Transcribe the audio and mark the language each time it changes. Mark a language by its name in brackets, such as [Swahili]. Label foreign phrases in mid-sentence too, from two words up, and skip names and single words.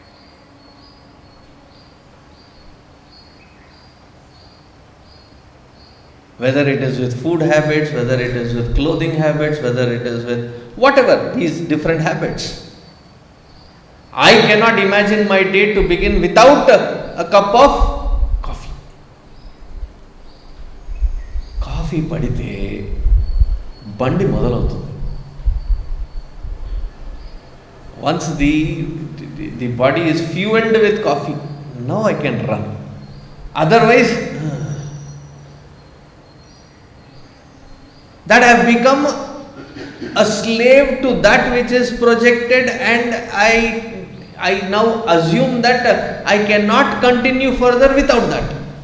[English] Whether it is with food habits, whether it is with clothing habits, whether it is with whatever, these different habits. I cannot imagine my day to begin without a cup of coffee. [Telugu] కాఫీ పడితే బండి మొదలౌతుంది. [English] Once the body is fueled with coffee, now I can run. Otherwise, that I have become a slave to that which is projected, and I now assume that I cannot continue further without that.